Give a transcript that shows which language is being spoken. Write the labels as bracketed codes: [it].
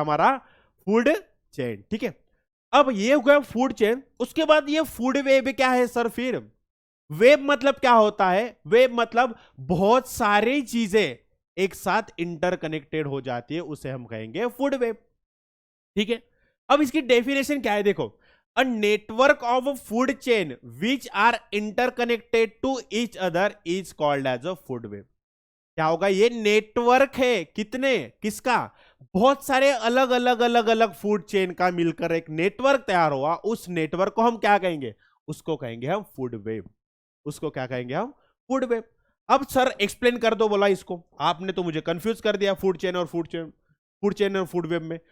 [hi] हमारा food chain, ठीक है। अब ये हो गया फूड चेन, उसके बाद ये फूड वेब क्या है सर? फिर वेब मतलब क्या होता है? वेब मतलब बहुत सारी चीजें एक साथ इंटरकनेक्टेड हो जाती है, उसे हम कहेंगे फूड वेब, ठीक है। अब इसकी डेफिनेशन क्या है? देखो, [en] a network of a food chain which are interconnected to each other is called as a food web। [hi] क्या होगा? ये नेटवर्क है, कितने, किसका? बहुत सारे अलग अलग अलग अलग फूड चेन का मिलकर एक नेटवर्क तैयार हुआ, उस नेटवर्क को हम क्या कहेंगे? उसको कहेंगे हम फूड वेब, उसको क्या कहेंगे हम? Food web. अब सर एक्सप्लेन कर दो, बोला इसको, आपने तो मुझे कंफ्यूज कर दिया फूड चेन और फूड चेन और फूड वेब में।